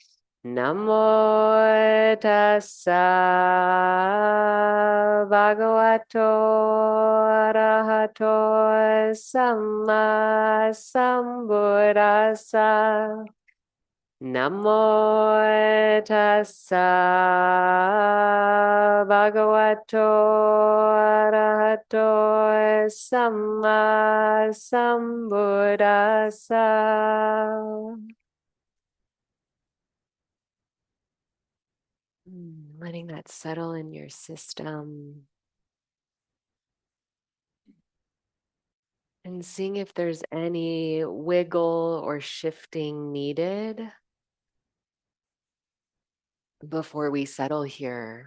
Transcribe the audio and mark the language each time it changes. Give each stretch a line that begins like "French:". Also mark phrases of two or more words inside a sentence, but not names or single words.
Pali: Namo tassa bhagavato arahato samma sambuddhassa. Namo tassa bhagavato arahato samma sambuddhassa.
English: Letting that settle in your system. And seeing if there's any wiggle or shifting needed before we settle here.